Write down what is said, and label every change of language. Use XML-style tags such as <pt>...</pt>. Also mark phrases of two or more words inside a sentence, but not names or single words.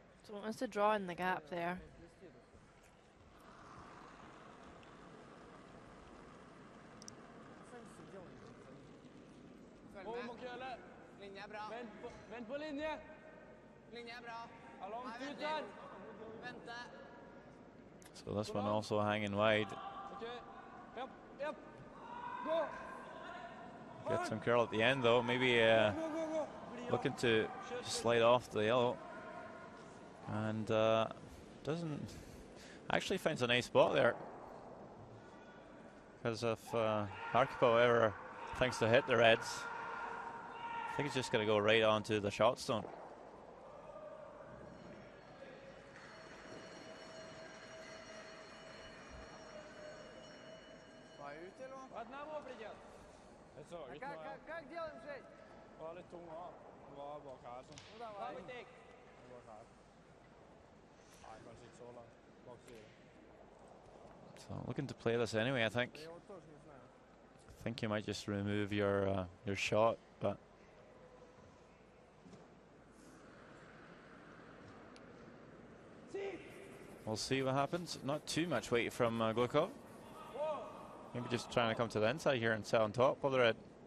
<en>So wants to draw in the gap there.</en> <no>Hold mot Kølle. Linje er bra. Vent på linje. Linje er bra. Er langt Nei, ut vent der. litt. Vente.</no> <en>So this one also hanging wide. Okay. Yep. Go. Get some curl at the end though. Maybe Go. looking to slide off the yellow. And doesn't actually finds a nice spot there. Because if Arkipo ever thinks to hit the reds, I think it's just going to go right onto the shot stone.</en> <ru>Как делаем, Жень?</ru> <no>Var litt tung av. Var bak her sånn.</no> <ru>Ну давай.</ru> <no>Bak her. Nei, kanskje ikke så langt. Bak siden.</no> <en>So looking to play this anyway, I think.</en> <ru>Я вот тоже не знаю.</ru> <en>I think you might just remove your shot, but we'll see what happens. Not too much weight from Glukov. Maybe just trying to come to the inside here and sit on top of the red.</en>